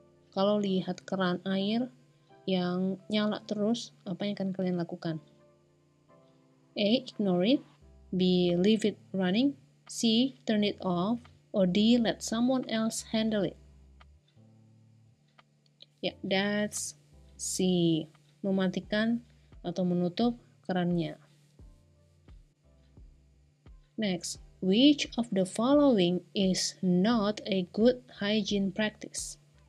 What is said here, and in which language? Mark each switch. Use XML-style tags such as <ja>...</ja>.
<id>Kalau lihat keran air yang nyala terus, apa yang akan kalian lakukan? A.</id> <en>Ignore it.</en> <id>B.</id> <en>Leave it running. C. Turn it off. Or D. Let someone else handle it. Ya, that's C.</en> <id>Mematikan atau menutup kerannya.</id> <en>Next, which of the following is not a good hygiene practice?</en>